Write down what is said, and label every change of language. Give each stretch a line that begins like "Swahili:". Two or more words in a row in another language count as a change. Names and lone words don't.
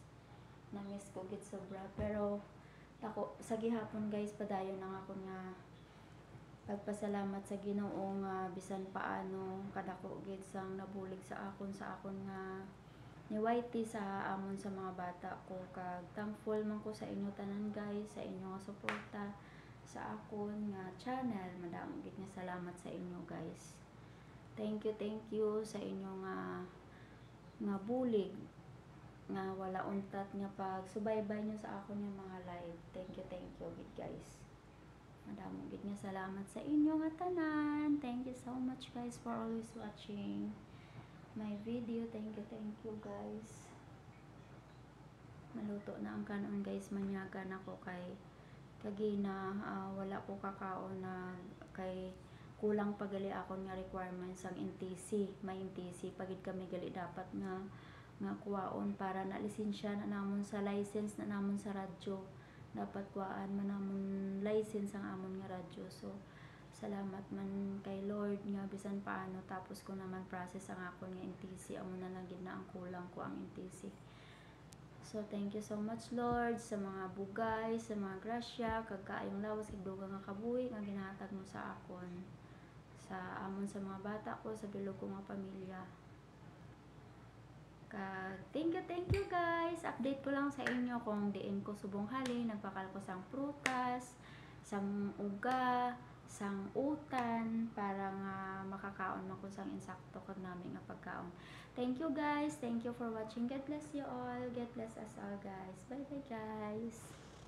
Hiligaynon: Na-miss ko gid sobra pero ako sa gihapon guys padayon ang ako nga pagpasalamat sa Ginoo nga bisan paano kadako gid sang nabulig sa akon nga ni YT sa amon sa mga bata ko kag thankful man ko sa inyo tanan guys sa inyo nga suporta sa akon nga channel. Madamo gid nga salamat sa inyo guys.
English: Thank you
Hiligaynon: sa inyo nga bulig nga wala untat nga pagsubaybay nyo sa akon nga mga live.
English: Thank you gid guys.
Hiligaynon: Madamo gid nga salamat sa inyo nga tanan.
English: Thank you so much guys for always watching my video. Thank you guys.
Hiligaynon: Maluto na ang kanon guys. Manyagan ako kay kagina wala ko kakaon na kay kulang pagali akon nga requirements ang NTC. May NTC pagid kami gali dapat nga kuwaon para na lisensya na namon sa license na namon sa radyo. Dapat kuhaan man namon license ang amon nga radyo. So salamat man kay Lord nga bisan paano tapos ko naman process ang akon nga NTC. Amo na lang gid na ang kulang ko ang NTC. So
English: thank you so much
Hiligaynon: Lord sa mga bugay, sa mga grasya, kag kaayong lawas kag dugang nga kabuhi nga ginahatag mo sa akon. Sa amon sa mga bata ko, sa bilog ko nga pamilya.
English: Thank you guys.
Hiligaynon: Update ko lang sa inyo kung diin ko subong hali, nagpakal ko sang prutas, sang uga, sang utan para nga makakaon man ko sang insakto kag namin nga pagkaon.
English: Thank you guys. Thank you for watching. God bless you all. God bless us all guys. Bye guys.